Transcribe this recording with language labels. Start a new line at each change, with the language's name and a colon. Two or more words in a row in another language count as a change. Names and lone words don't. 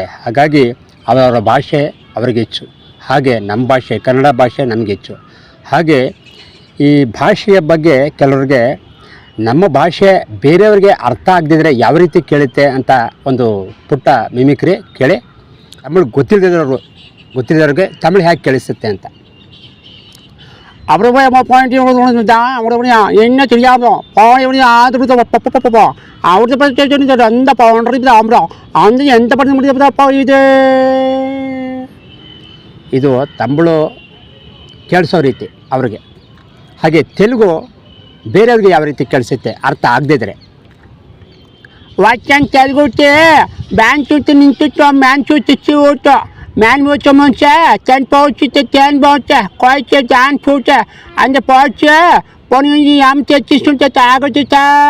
Kannada: ಹಾಗಾಗಿ ಅವರ ಭಾಷೆ ಅವರಿಗೆ ಹೆಚ್ಚು. ಹಾಗೆ ನಮ್ಮ ಭಾಷೆ ಕನ್ನಡ ಭಾಷೆ ನಮಗೆ ಹೆಚ್ಚು. ಹಾಗೆ ಈ ಭಾಷೆಯ ಬಗ್ಗೆ ಕೆಲವರಿಗೆ ನಮ್ಮ ಭಾಷೆ ಬೇರೆಯವ್ರಿಗೆ ಅರ್ಥ ಆಗದಿದ್ದರೆ ಯಾವ ರೀತಿ ಕೇಳುತ್ತೆ ಅಂತ ಒಂದು ಪುಟ್ಟ ಮಿಮಿಕ್ರಿ ಕೇಳಿ. ತಮಿಳು ಗೊತ್ತಿಲ್ಲದವ್ರಿಗೆ ತಮಿಳು ಹೇಗೆ ಕೇಳಿಸುತ್ತೆ ಅಂತ. அப்புறம் போய் பாயிண்ட் என்ன தெரியாமோ பாய் ஆதரவு அவர்கிட்ட பற்றி அந்த பவுண்டரி அப்புறம் அந்த ಎಂತ ಪಡೆದು ಮುಡಿದಪ್ಪ ಇದು ತಮಿಳು ಕೇಳಿಸೋ ರೀತಿ ಅವ್ರಿಗೆ. ಹಾಗೆ ತೆಲುಗು ಬೇರೆಯವ್ರಿಗೆ ಯಾವ ರೀತಿ ಕೇಳಿಸುತ್ತೆ ಅರ್ಥ ಆಗದಿದ್ರೆ. ವಾಕ್ಯನ್ ತೆಲುಗು ಬ್ಯಾನ್ ಚುಟ್ಟು ನಿಂತು ಮ್ಯಾನ್ ಚುಚ್ಚಿ ಊಟ ಮ್ಯಾನ್ ಮೂಚ ಮುಂಚೆ ತೆನ್ ಪೌಚುತ್ತೆ ತೆನ್ ಬೌಚೆ ಕೊಯ್ಚೆ ಜಾನ್ ಚೂಟೆ ಅಂದ ಪೌಚೆ ಪೊಣಿ ಆಮ್ ತೆಚ್ಚಿಸುಂಟೆ ಆಗುತ್ತ.